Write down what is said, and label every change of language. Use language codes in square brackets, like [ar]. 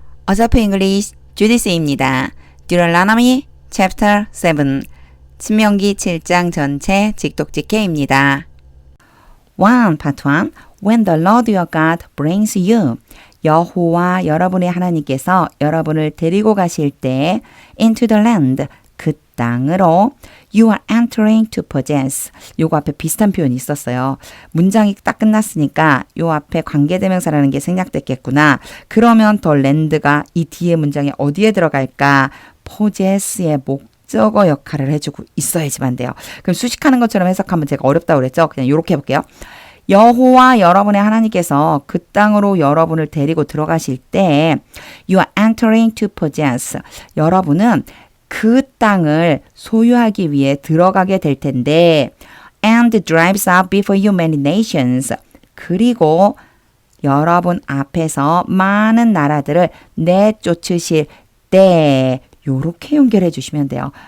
[ko] 어서프 잉글리시 주디스입니다. 듀럴라너미 챕터 7 신명기 7장 전체 직독직해입니다. 1. [en] Part 1 When the Lord your God brings you [ko] 여호와 여러분의 하나님께서 여러분을 데리고 가실 때 [en] into the land [ko] 그 땅으로 [en] you are entering to possess [ko] 요거 앞에 비슷한 표현이 있었어요. 문장이 딱 끝났으니까 요 앞에 관계대명사라는 게 생략됐겠구나. 그러면 더 land가 이 뒤에 문장에 어디에 들어갈까? possess의 목적어 역할을 해주고 있어야지만 돼요. 그럼 수식하는 것처럼 해석하면 제가 어렵다고 그랬죠? 그냥 요렇게 해볼게요. 여호와 여러분의 하나님께서 그 땅으로 여러분을 데리고 들어가실 때 [en] you are entering to possess [ko] 여러분은 그 땅을 소유하기 위해 들어가게 될 텐데 [en] and drives out before you many nations [ko] 그리고 여러분 앞에서 많은 나라들을 내쫓으실 때 요렇게 연결해 주시면 돼요.